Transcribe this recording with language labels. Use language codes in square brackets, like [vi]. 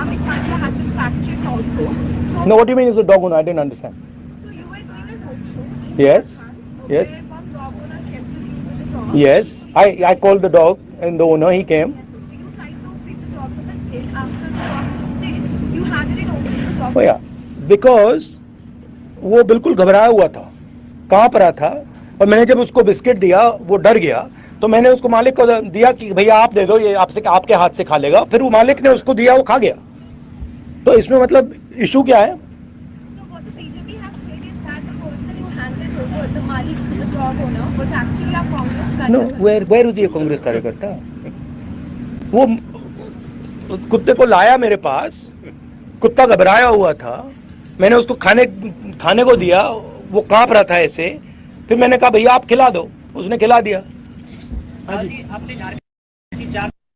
[en] Amit Pandya has been fact-checked also. So, No, what do you mean is a dog owner? I didn't understand. so you were doing a roadshow. Yes, yes, Where one dog owner came to you with the dog. yes. I called the dog and the owner, he came. So you tried to feed the dog with a stick. After the dog did, you handed it over to the dog. Oh yeah, because [hi] वो बिल्कुल घबराया हुआ था, कांप रहा था, और मैंने जब उसको बिस्किट दिया वो डर गया, तो मैंने उसको मालिक को दिया कि भैया आप दे दो, ये आपके हाथ से खा लेगा। फिर वो मालिक ने उसको दिया, वो खा गया। तो इसमें मतलब इशू क्या है? [en] So what the BJP has said is that the person who handed over, the Malik, the dog owner, was actually a Congress No, [hi] कार्यकर्ता. [en] where is he a [hi] Congress कार्यकर्ता? वो कुत्ते को लाया मेरे पास, कुत्ता घबराया हुआ था, मैंने उसको खाने को दिया, वो कांप रहा था ऐसे, फिर मैंने कहा भैया आप खिला दो, उसने खिला दिया। हाँ जी, आपने झारखंड की 4